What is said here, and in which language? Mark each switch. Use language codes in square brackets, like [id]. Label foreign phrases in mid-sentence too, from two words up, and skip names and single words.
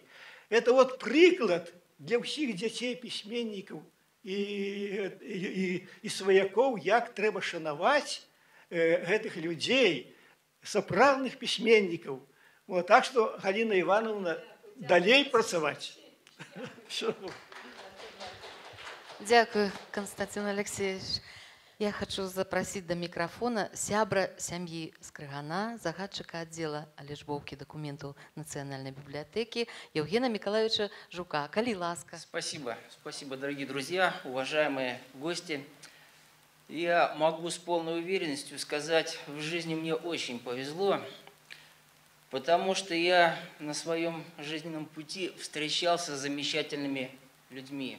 [ru] Это вот [be] прыклад для ўсіх дзяцей пісьменнікаў і сваякоў, як трэба шанаваць гэтых людзей, сапраўдных пісьменнікаў. Так што, Галіна Івановна, далей працаваць. [uk] Дякую, Константин Алексеевич. [ru] Я хочу запросить до микрофона [be] сябра сям'і Скрыгана, загадчика [ru] отдела алежбовки документов Национальной библиотеки Евгена Николаевича Жука. [be] Кали ласка. [ru] Спасибо. Спасибо, дорогие друзья, уважаемые гости. Я могу с полной уверенностью сказать, в жизни мне очень повезло, потому что я на своем жизненном пути встречался с замечательными людьми.